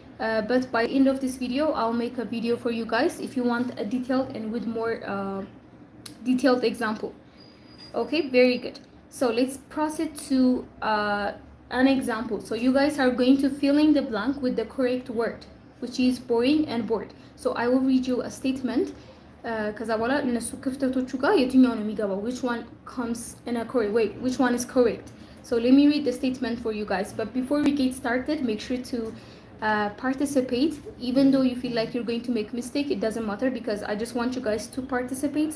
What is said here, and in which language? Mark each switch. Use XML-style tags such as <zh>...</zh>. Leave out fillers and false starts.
<en>But by the end of this video, I'll make a video for you guys if you want a detailed and with more detailed example. Okay, very good. So let's proceed to an example. So you guys are going to fill in the blank with the correct word, which is boring and bored. So I will read you a statement.</en> <am>ከዛ በኋላ እነሱ ክፍተቶቹ ጋር የትኛው ነው የሚገባው?</am> <en>Which one comes in a correct way? Which one is correct? So let me read the statement for you guys. But before we get started, make sure to participate. Even though you feel like you're going to make mistake, it doesn't matter because I just want you guys to participate.</en>